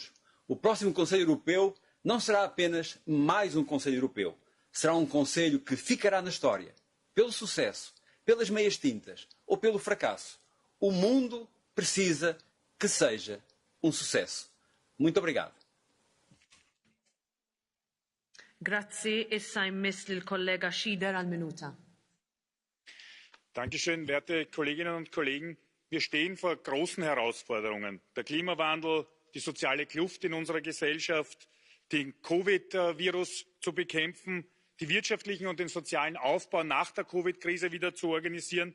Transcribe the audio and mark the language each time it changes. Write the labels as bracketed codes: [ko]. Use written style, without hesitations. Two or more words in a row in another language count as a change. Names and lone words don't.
[pt] O próximo Conselho Europeu não será apenas mais um Conselho Europeu. será um Conselho que ficará na história, pelo sucesso, pelas meias tintas ou pelo fracasso. O mundo precisa que seja um sucesso. Muito obrigado. [it] Grazie, [mt] issa jmiss lill-kollega Schieder għal-minuta. [de] Dankeschön, werte Kolleginnen und Kollegen. Wir stehen vor großen Herausforderungen. Der Klimawandel, die soziale Kluft in unserer Gesellschaft, den Covid-Virus zu bekämpfen, die wirtschaftlichen und den sozialen Aufbau nach der Covid-Krise wieder zu organisieren.